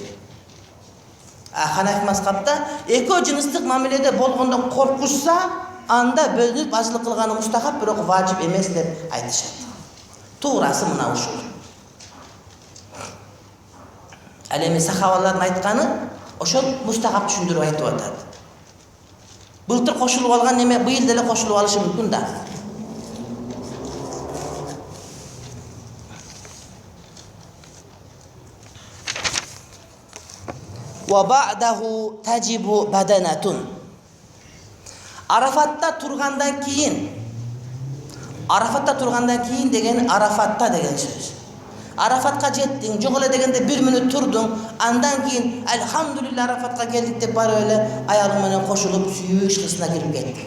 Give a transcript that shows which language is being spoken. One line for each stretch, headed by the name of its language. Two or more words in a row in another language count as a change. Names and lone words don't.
Kyrgyz: Ханафи мазхабта экөө жыныстык мамиледе болгондон коркушса, анда бөлүнүп ажылык кылганы мустахаб, бирок важип эмес деп айтышат. Туурасы мына ушул. Ал эми сахабалардын айтканы ошол мустахаб түшүндүрүп айтып атат. Былтыр кошулуп алган неме быйыл деле кошулуп алышы мүмкүн да.
Arabic: وبعده تجب بدنة.
Kyrgyz: Arafatта тургандан кийин деген Арафатта деген сөз. Арафатка жеттиң, жок эле дегенде 1 мүнөт турдуң, андан кийин алхамдулилла Арафатка келдик деп барып эле аялың менен кошулуп сүйүш кысына кирип кеттиң.